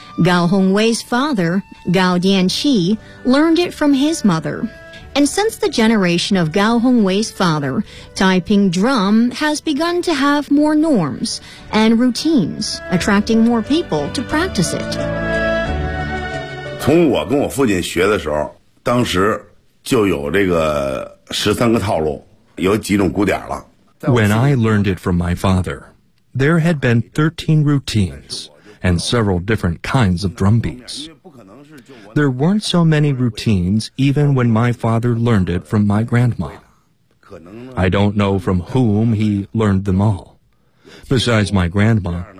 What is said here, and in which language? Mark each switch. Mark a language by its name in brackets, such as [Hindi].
[English] Gao Hongwei's father, Gao Dianqi, learned it from his mother. And since the generation of Gao Hongwei's father, Taiping Drum has begun to have more norms and routines, attracting more people to practice it. [Chinese] 从我跟我父亲学的时候，当时就有这个十三个套路，有几种鼓点了。 [English] When I learned it from my father, there had been 13 routines and several different kinds of drum beats. There weren't so many routines even when my father learned it from my grandma. I don't know from whom he learned them all. Besides my grandma,